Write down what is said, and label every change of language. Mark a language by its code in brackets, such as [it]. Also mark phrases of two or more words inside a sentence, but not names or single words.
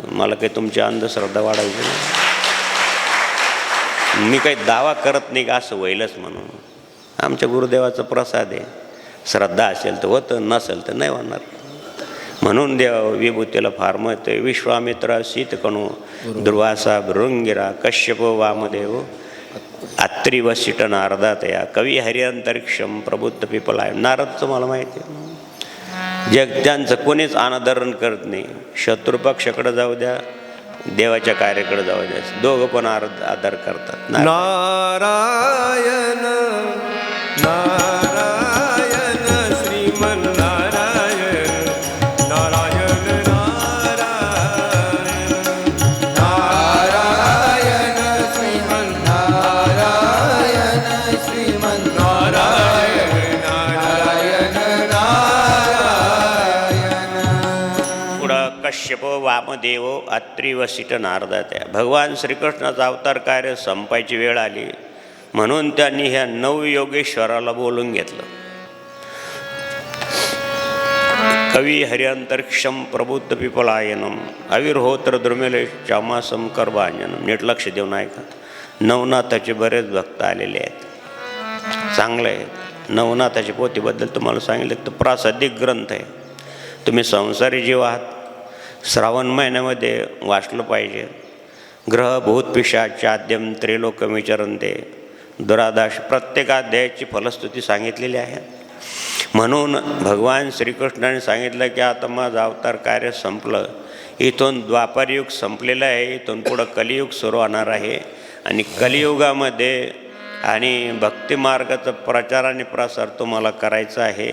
[mr] मला काही तुमची अंधश्रद्धा वाढायची नाही. मी काही दावा करत नाही का असं होईलच म्हणून. आमच्या गुरुदेवाचा प्रसाद आहे. श्रद्धा असेल तर होतं, नसेल तर नाही होणार. म्हणून देव विभूतीला फार महत्त्व आहे. [sa] विश्वामित्र शीतकणू दुर्वासा भृंगिरा कश्यप वामदेव अत्रि वसिष्ठ नारदातया कवी हरिअंतरिक्षम प्रबुद्ध पिपलाय. [mr] नारदचं मला माहिती आहे. जग त्यांचं कोणीच अनादरण करत नाही. शत्रुपक्षाकडे जाऊ द्या, देवाच्या कार्याकडे जाऊ द्या, दोघं पण आदर करतात. नारायण नारायण श्रीमन नारायण नारायण नारायण नारायण श्रीमन नारायण श्रीमन नारायण नारायण नारायण. पुढं कश्यप वामदेव अत्रि वसिष्ठ नारदात्या. भगवान श्रीकृष्णाचा अवतार कार्य संपायची वेळ आली म्हणून त्यांनी ह्या नवयोगेश्वराला बोलून घेतलं. [sa] कवी हरिअंतरिक्षम प्रबुद्ध पिपलायनम अविर्होत्र द्रुमिले चामासम करभांजनम. [mr] नीट लक्ष देऊन ऐका. नवनाथाचे बरेच भक्त आलेले आहेत, चांगले आहेत. नवनाथाच्या पोथीबद्दल तुम्हाला सांगितलं तर प्रासादिक ग्रंथ आहे. तुम्ही संसारी जीव आहात, श्रावण महिन्यामध्ये वाचलं पाहिजे. [sa] ग्रह भूत पिशाच चाद्यम त्रिलोकमिचरंते दुरादाश. [mr] प्रत्येक अध्यायाची फलस्तुती सांगितलेली आहे. म्हणून भगवान श्रीकृष्णाने सांगितलं की आता माझं अवतार कार्य संपलं. इथून द्वापारयुग संपलेलं आहे, इथून पुढं कलियुग सुरू होणार आहे. आणि कलियुगामध्ये आणि भक्तिमार्गाचा प्रचार आणि प्रसार तुम्हाला करायचा आहे.